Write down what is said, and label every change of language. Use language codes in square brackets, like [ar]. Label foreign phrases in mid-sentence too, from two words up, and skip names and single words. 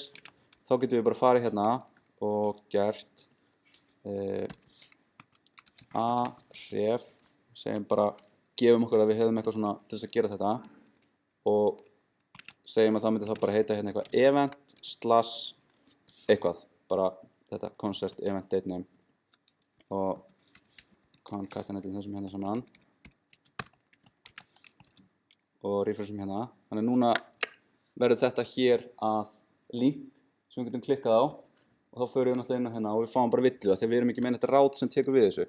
[is] Þá getum við bara farið hérna og gert href, segjum bara, gefum okkur að við hefðum eitthvað svona til þess að gera þetta og segjum að það myndi þá bara heita hérna eitthvað event/ eitthvað, bara þetta [en] concert event date name [is] og concatenating þessum hérna saman og refreshum hérna. Þannig núna verður þetta hér að link sem við getum klikkað á og þá förum við náttúrulega inn á hérna og við fáum bara villu þegar við erum ekki með þetta rát sem tekur við þessu.